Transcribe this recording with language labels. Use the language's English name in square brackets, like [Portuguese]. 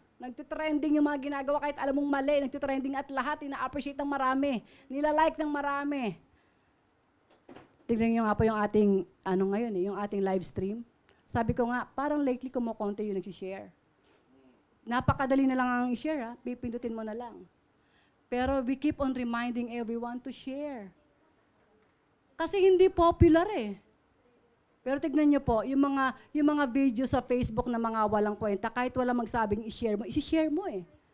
[Filipino] Nagtitrending yung mga ginagawa kahit alam mong mali, nagtitrending at lahat, ina-appreciate ng marami, nila-like ng marami. Tignan nyo nga po yung ating, ngayon yung ating live stream. Sabi ko nga, parang lately kumukonti yung nag-share. Napakadali na lang ang i-share, pipindutin mo na lang. [English] Pero we keep on reminding everyone to share. [Filipino] Kasi hindi popular eh. Pero tignan nyo po, yung mga video sa Facebook na mga walang kwenta, kahit wala magsabing i-share mo, isi-share mo eh.